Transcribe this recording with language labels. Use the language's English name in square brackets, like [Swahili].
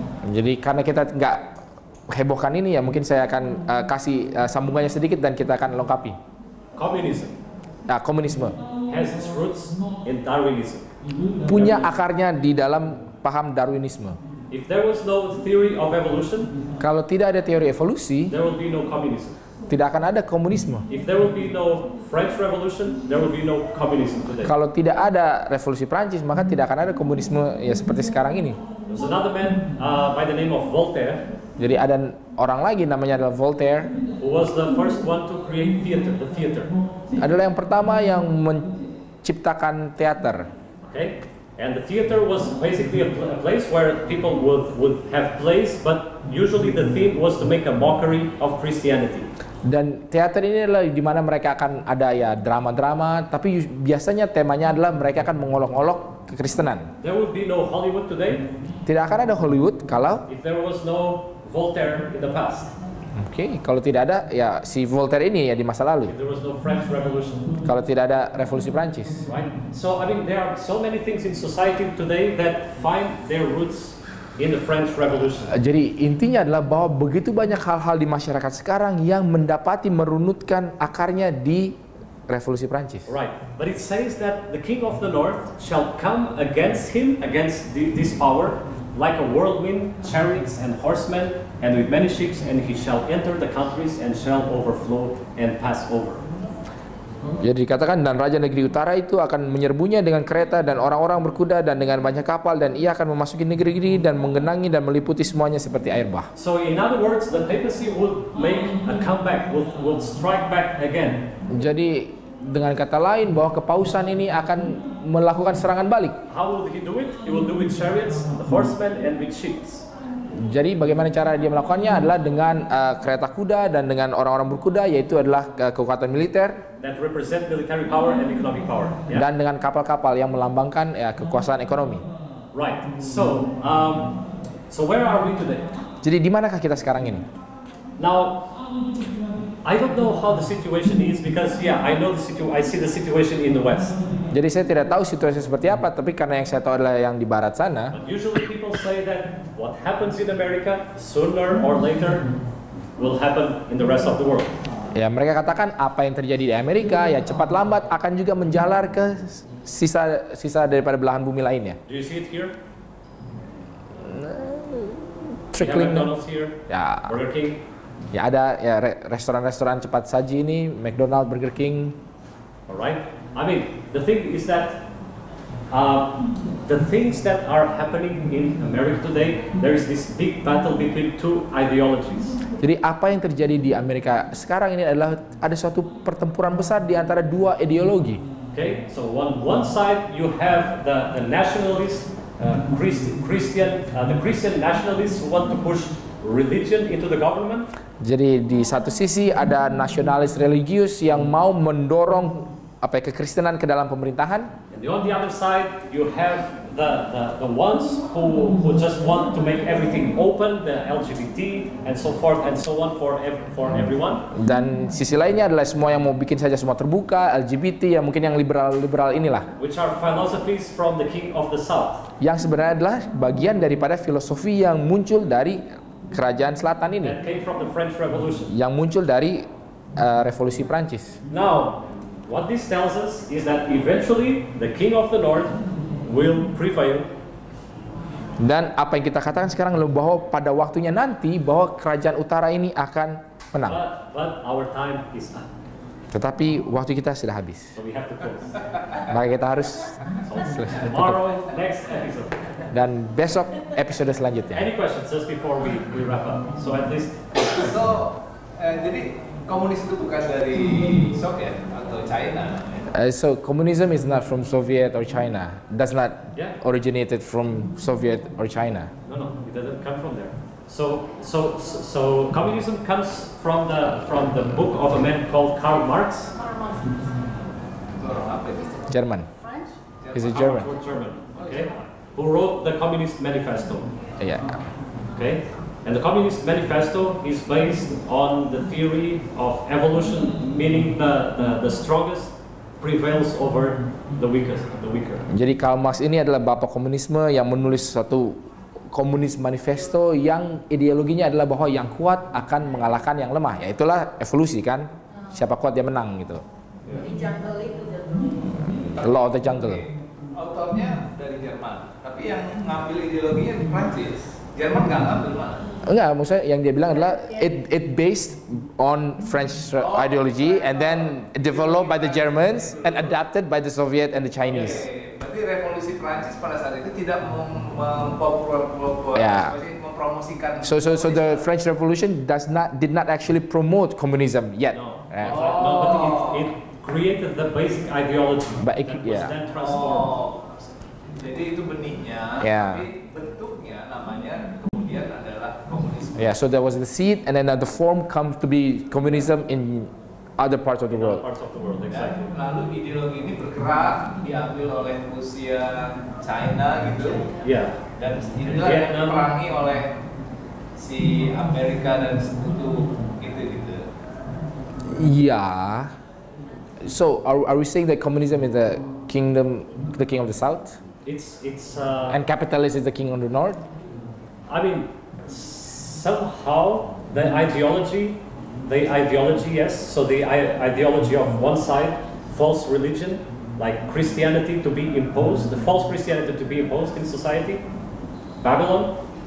[Indonesian] Jadi karena kita nggak hebohkan ini ya mungkin saya akan kasih sambungannya sedikit dan kita akan lengkapi. Komunisme [English] Has its roots in Darwinism. [Indonesian] punya akarnya di dalam paham Darwinisme. [English] If there was no theory of evolution, [Indonesian] Kalau tidak ada teori evolusi, [English] there will be no communism. [Indonesian] tidak akan ada komunisme. [English] If there will be no French Revolution, there will be no communism today. [Indonesian] Kalau tidak ada revolusi Prancis, maka tidak akan ada komunisme ya seperti sekarang ini. [English] There's another man by the name of Voltaire, [Indonesian] Jadi ada orang lagi namanya adalah Voltaire, [English] who was the first one to create the theater. [Indonesian] adalah yang pertama yang menciptakan teater. [English] Okay? And the theater was basically a place where people would have plays, but usually the theme was to make a mockery of Christianity. [Indonesian] Dan teater ini adalah di mana mereka akan ada ya drama-drama, tapi biasanya temanya adalah mereka akan mengolok-olok kekristenan. [English] There would be no Hollywood today [Indonesian] Tidak akan ada Hollywood kalau [English] if there was no Voltaire in the past, [Indonesian] kalau tidak ada ya si Voltaire ini ya di masa lalu. [English] if there was no French Revolution, [Indonesian] Kalau tidak ada revolusi Prancis. [English] right? So I mean, there are so many things in society today that find their roots in the French Revolution. [Indonesian] Jadi intinya adalah bahwa begitu banyak hal-hal di masyarakat sekarang yang mendapati merunutkan akarnya di revolusi Prancis. [English] Right, but it says that the king of the north shall come against him, against this power, like a whirlwind, chariots and horsemen, and with many ships, and he shall enter the countries and shall overflow and pass over. [Indonesian] Jadi dikatakan, dan raja negeri utara itu akan menyerbunya dengan kereta dan orang-orang berkuda dan dengan banyak kapal, dan ia akan memasuki negeri-negeri dan menggenangi dan meliputi semuanya seperti air bah. [English] So in other words, the papacy would make a comeback, would strike back again. [Indonesian] Jadi dengan kata lain bahwa kepausan ini akan melakukan serangan balik. [English] How will he do it? He will do with chariots, the horsemen, and with ships. [Indonesian] Jadi bagaimana cara dia melakukannya adalah dengan kereta kuda dan dengan orang-orang berkuda, yaitu adalah kekuatan militer. [English] That represent military power and economic power. Yeah? [Indonesian] Dan dengan kapal-kapal yang melambangkan kekuasaan ekonomi. [English] Right. So, so where are we today? [Indonesian] Jadi di manakah kita sekarang ini? [English] Now, I don't know how the situation is because I know I see the situation in the West. [Indonesian] Jadi saya tidak tahu situasi seperti apa, tapi karena yang saya tahu adalah yang di barat sana. [English] But usually people say that what happens in America sooner or later will happen in the rest of the world. [Indonesian] Ya, mereka katakan apa yang terjadi di Amerika ya cepat lambat akan juga menjalar ke sisa daripada belahan bumi lainnya. [English] Do you see it here? Trickling. McDonald's here, [Indonesian] Ya, [English] Burger King. [Indonesian] ya ada ya restoran-restoran cepat saji ini, McDonald, Burger King. [English] Alright? I mean, the thing is that the things that are happening in America today, there is this big battle between two ideologies. [Indonesian] Jadi apa yang terjadi di Amerika sekarang ini adalah ada suatu pertempuran besar di antara dua ideologi. [English] Okay, so on one side you have the nationalist Christian nationalists who want to push religion into the government. [Indonesian] Jadi di satu sisi ada nasionalis religius yang mau mendorong kekristenan ke dalam pemerintahan. [English] And on the other side you have the ones who just want to make everything open, the LGBT and so forth and so on for everyone. [Indonesian] Dan sisi lainnya adalah semua yang mau bikin saja semua terbuka, LGBT, yang mungkin yang liberal inilah. [English] Which are philosophies from the king of the south. [Indonesian] Yang sebenarnya adalah bagian daripada filosofi yang muncul dari kerajaan selatan ini. [English] That came from the French Revolution. [Indonesian] Yang muncul dari revolusi Prancis. [English] Now, what this tells us is that eventually the king of the north will prevail. [Indonesian] Dan apa yang kita katakan sekarang adalah bahwa pada waktunya nanti bahwa kerajaan utara ini akan menang. [English] But our time is up. [Indonesian] Tetapi waktu kita sudah habis. [English] So we have to close. [Indonesian] Maka kita harus [English] Tomorrow, next episode. [Indonesian] Dan besok episode selanjutnya. [English] Any questions just before we wrap up? So at least. [Indonesian] So, jadi komunis itu bukan dari Soviet atau China. [English] So communism is not from Soviet or China. Does not originated from Soviet or China. No, it doesn't come from there. So communism comes from the book of a man called Karl Marx. German. French? Is it German? German. Okay. Who wrote the Communist Manifesto? Yeah. Okay. And the Communist Manifesto is based on the theory of evolution, meaning the strongest prevails over the weaker. [Indonesian] Jadi Karl Marx ini adalah bapak komunisme yang menulis suatu Communist Manifesto yang ideologinya adalah bahwa yang kuat akan mengalahkan yang lemah. Ya itulah evolusi kan. Siapa kuat dia menang gitu. Di jungle itu. [English] Law of the jungle. [Indonesian] Autornya dari Jerman, tapi yang ngambil ideologinya di Prancis. Jerman nggak ngambil mana? Enggak, maksudnya yang dia bilang adalah [English] it based on French ideology and then developed by the Germans and adapted by the Soviet and the Chinese. [Indonesian] Berarti revolusi Prancis pada saat itu tidak mempromosikan. [English] So the French Revolution did not actually promote communism yet. No, but it created the basic ideology that was then transformed. [Indonesian] Jadi itu benihnya, tapi bentuknya namanya kemudian adalah komunisme. [English] Yeah, so there was the seed, and then the form comes to be communism in other parts of the world. Exactly. [Indonesian] Lalu ideologi ini bergerak, diambil oleh Rusia, China gitu. [English] Yeah. [Indonesian] Dan inilah yang diperangi oleh si Amerika dan sekutu gitu. [English] Yeah. So are we saying that communism is the king of the south? And capitalism is the king of the north? I mean, somehow the ideology, yes. So the ideology of one side, false religion, like Christianity to be imposed, the false Christianity to be imposed in society. Babylon.